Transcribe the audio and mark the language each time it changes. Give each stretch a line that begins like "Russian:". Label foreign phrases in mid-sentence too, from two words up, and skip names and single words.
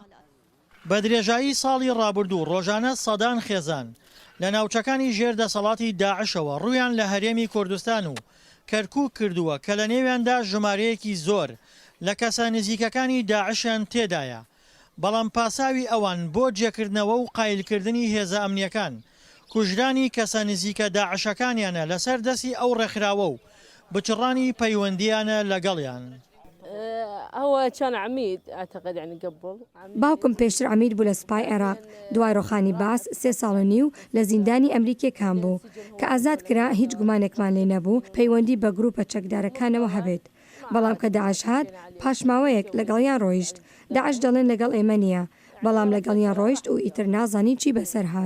Central Kurdish: بە درێژایی ساڵی ڕابردوو ڕۆژانە سەدان خێزان لە ناوچەکانی ژێر دەسەڵاتی داعشەوە ڕوویان لە هەرێمی کوردستان و کەرکووک کردووە کە لە نێویاندا ژمارەیەکی زۆر لە کەسە نزیکەکانی داعشیان تێدایە بەڵام پاساوی ئەوان بۆ جێکردنەوە و قایلکردنی هێزە ئەمنیەکان کوژرانی کەسە نزیکە داعشەکانیانە لەسەر دەستی ئەو ڕێکخراوە و بچڕانی پەیوەندیانە لەگەڵیان.
Arabic: هو كان عميد اعتقد يعني قبل
Central Kurdish: باوكم پێشتر عمید بوو لە سوپای عێراق دوای ڕۆخانی باس 3 ساڵ و نیو لە زیندانی ئەمریکیەکان بوو کە ئازاد کرا هیچ گومانێکمان لێ نەبوو پەیوەندی بە گروپە چەکدارەکانەوە هەبێت بەڵام کە داعش هات پاشماوەیەک لەگەڵیان ڕۆیشت داعش دەڵێن لەگەڵ ئێمە نییە بەڵام لەگەڵیان ڕۆیشت و ئیتر نازانی چی بەسەر هات.